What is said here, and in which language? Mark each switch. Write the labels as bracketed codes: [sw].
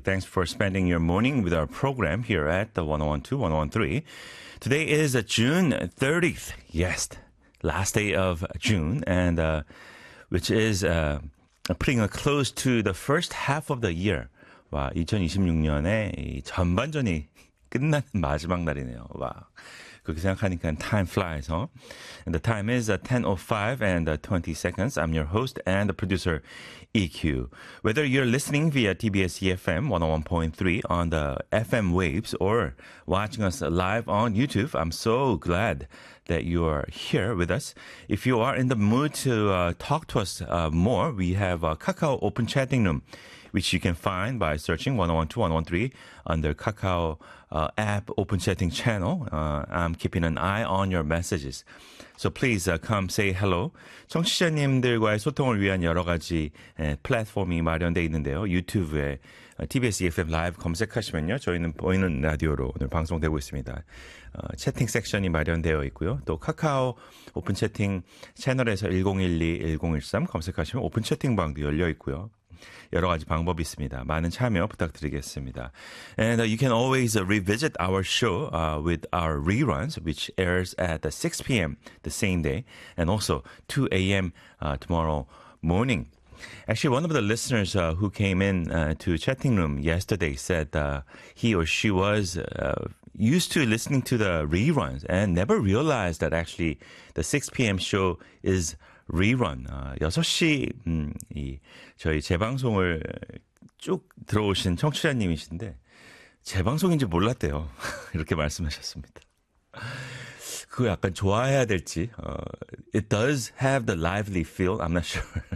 [en] Thanks for spending your morning with our program here at the 101.2, 101.3. Today is June 30th. Yes, last day of June, and which is putting a close to the first half of the year. [ko] Wow, 2026년의 전반전이 끝나는 마지막 날이네요. [en] Wow. [ko] 그렇게 생각하니까 [en] time flies, huh? And the time is 10:05 and 20 seconds. I'm your host and the producer, EQ. Whether you're listening via TBS eFM 101.3 on the FM waves or watching us live on YouTube, I'm so glad that you are here with us. If you are in the mood to talk to us more, we have a Kakao open chatting room, which you can find by searching 101.2, 101.3 under Kakao app open chatting channel. I'm keeping an eye on your messages. So please come say hello. [ko] 청취자님들과의 소통을 위한 여러 가지 플랫폼이 마련되어 있는데요. 유튜브에 TBS EFM 라이브 검색하시면요. 저희는 보이는 라디오로 오늘 방송되고 있습니다. 채팅 섹션이 마련되어 있고요. 또 카카오 오픈 채팅 채널에서 1012-1013 검색하시면 오픈 채팅방도 열려 있고요. 여러 가지 방법이 있습니다. 많은 참여 부탁드리겠습니다. [en] And you can always revisit our show with our reruns, which airs at 6 p.m. the same day, and also 2 a.m. Tomorrow morning. Actually, one of the listeners who came in to chatting room yesterday said he or she was used to listening to the reruns and never realized that actually the 6 p.m. show is rerun. [ko] 6시 이 저희 재방송을 쭉 들어오신 청취자님이신데 재방송인지 몰랐대요. 이렇게 말씀하셨습니다. 그거 약간 좋아해야 될지. [en] It does have the lively feel. I'm not sure.